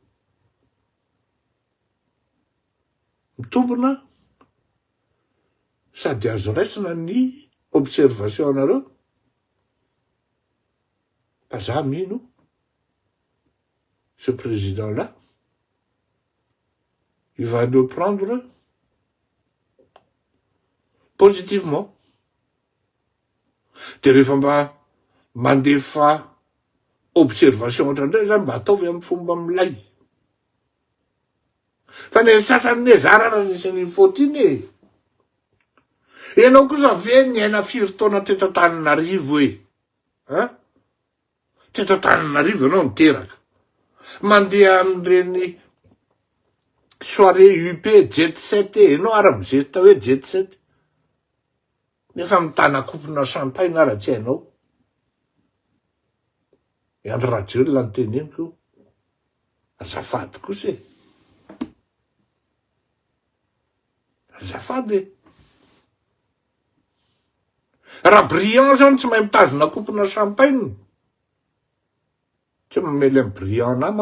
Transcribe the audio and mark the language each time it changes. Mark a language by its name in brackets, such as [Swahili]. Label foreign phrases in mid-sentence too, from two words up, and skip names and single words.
[Malagasy] mitombona sady azo raisina ny observation anareo fa za mino [French] ce président là il va le prendre positivement [Malagasy] de rehefa mba mandefa observation ohatrandray zany mba ataovy amin'ny fomba milay fa ne sasany ne zara raha nisany faute iny ianao kosa ve niaina firy taona teto Antananarivo e teto Antananarivo ianao niteraka mandeha amin'ireny soirée UP jet set ianao ara-mizesta hoe jet set nefa mitana kopona champagne ara tsy hainao Andro Rajoelina ny teneniko azafady kosa e azafady raha brillant zany tsy mahay mitazona kopona champagne tsy mamely amin'ny brillant